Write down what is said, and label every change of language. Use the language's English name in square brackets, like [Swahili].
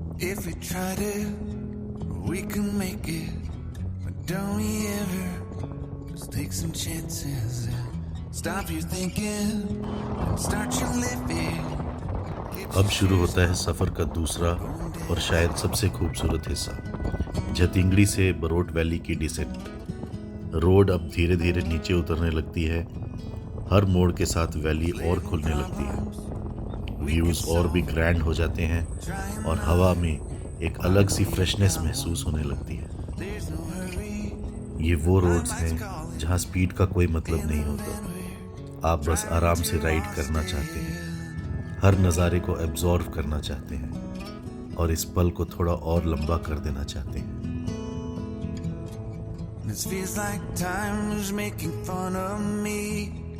[English] If we try to, we can make it, but don't we ever just take some chances and stop your thinking and start your living. [Hindi] अब शुरू होता है सफ़र का दूसरा और शायद सबसे खूबसूरत हिस्सा, छतिंगड़ी से बरोट वैली की डिसेंट। रोड अब धीरे धीरे नीचे उतरने लगती है। हर मोड़ के साथ वैली और खुलने लगती है। व्यूज़ और भी ग्रैंड हो जाते हैं और हवा में एक अलग सी फ्रेशनेस महसूस होने लगती है। ये वो रोड्स हैं जहाँ स्पीड का कोई मतलब नहीं होता। आप बस आराम से राइड करना चाहते हैं, हर नज़ारे को एब्जॉर्व करना चाहते हैं और इस पल को थोड़ा और लंबा कर देना चाहते हैं। [English] This feels like time is making fun of me.